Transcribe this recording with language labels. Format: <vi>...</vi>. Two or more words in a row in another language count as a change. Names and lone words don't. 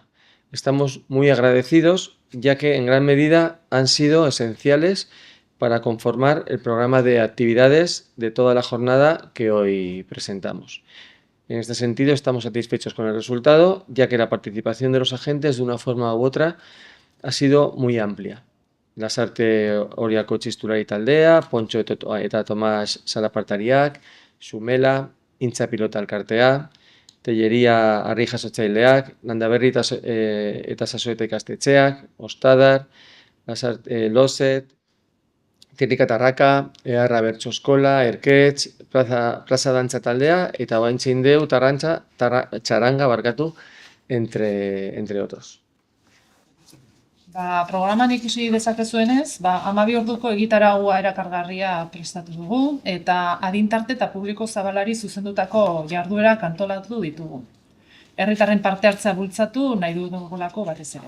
<es>Estamos muy agradecidos, ya que en gran medida han sido esenciales para conformar el programa de actividades de toda la jornada que hoy presentamos. En este sentido, estamos satisfechos con el resultado, ya que la participación de los agentes, de una forma u otra, ha sido muy amplia.</es> <eu>Lasarte Oriako Txisturari taldea, Pontxo eta Tomas Salapartariak, Sumela, Intza Pilotalkartea, Telleria herri jasotzaileak, Landaberri eta Sasoeta ikastetxeak, Ostadar, Loset, Tirrika Tarraka, Eharra Bertso Eskola, Erketx, Plaza Dantza taldea eta Ohaintzin Deutxaranga</eu> <es>entre otros.</es> <eu>Programan ikusi dezakezuenez, 12 orduko egitaraua erakargarria prestatu dugu eta adintarte eta publiko zabalari zuzendutako jarduerak antolatu ditugu. Herritarren parte hartzea bultzatu nahi dugulako batez ere.</eu>